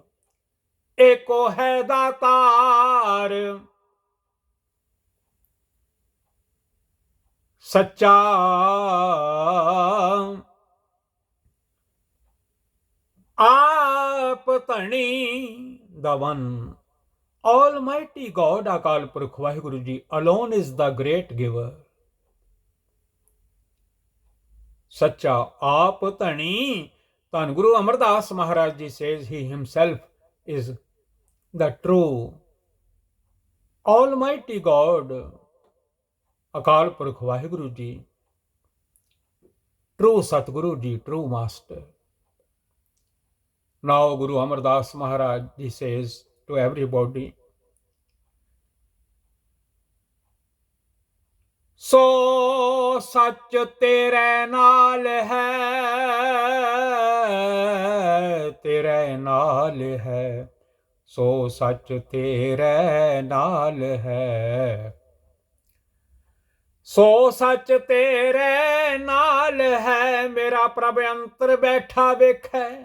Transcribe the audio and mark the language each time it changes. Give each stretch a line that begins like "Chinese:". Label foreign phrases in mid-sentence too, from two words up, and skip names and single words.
Punjabi: ਏਕੋ ਹੈ ਦਾਤਾਰ, ਸੱਚਾ ਆਪ ਧਣੀ।
English: the one almighty God, ਅਕਾਲ ਪੁਰਖ ਵਾਹਿਗੁਰੂ ਜੀ alone is the great giver.
Punjabi: ਸੱਚਾ ਆਪ ਧਣੀ।
English: ਧੰਨ ਗੁਰੂ ਅਮਰਦਾਸ ਮਹਾਰਾਜ ਜੀ says, he himself is the true Almighty God, Akal Purkh Vaheguru Ji, true Satguru Ji, true Master. Now Guru Amar Das Maharaj Ji says to everybody,
Punjabi: ਸੋ ਸਚ ਤੇਰੇ ਨਾਲ ਹੈ, ਤੇਰੇ ਨਾਲ ਹੈ, ਸੋ ਸਚ ਤੇਰੇ ਨਾਲ ਹੈ, ਸੋ ਸਚ ਤੇਰੇ ਨਾਲ ਹੈ, ਮੇਰਾ ਪ੍ਰਭ ਅੰਤਰ ਬੈਠਾ ਵੇਖੈ,